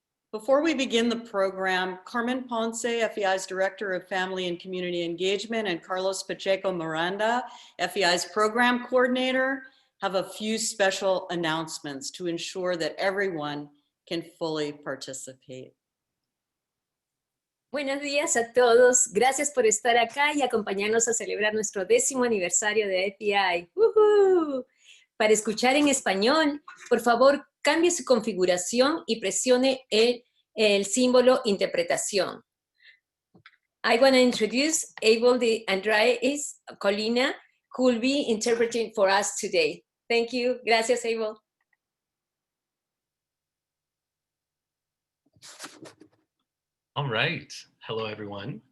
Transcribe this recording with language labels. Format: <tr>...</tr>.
<en>Before we begin the program, Carmen Ponce, FEI's Director of Family and Community Engagement, and Carlos Pacheco Miranda, FEI's Program Coordinator, have a few special announcements to ensure that everyone can fully participate.</en> <es>Buenos días a todos. Gracias por estar acá y acompañarnos a celebrar nuestro 10º aniversario de FEI. ¡Woohoo! Para escuchar en español, por favor, cambie su configuración y presione el símbolo interpretación.</es> <en>I want to introduce Abel de Andraez Colina, who will be interpreting for us today. Thank you.</en> <es>Gracias, Abel.</es> <en>All right. Hello, everyone.</en>